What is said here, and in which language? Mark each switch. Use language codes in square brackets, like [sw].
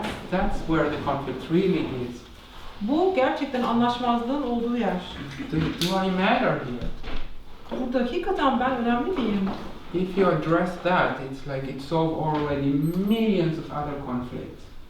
[en] That's where the conflict really is. [tr] Bu gerçekten anlaşmazlığın olduğu yer. [en] Do I matter here? [tr] Burada hakikaten ben önemli miyim? [en] If you address that, it's like it solves already millions of other conflicts.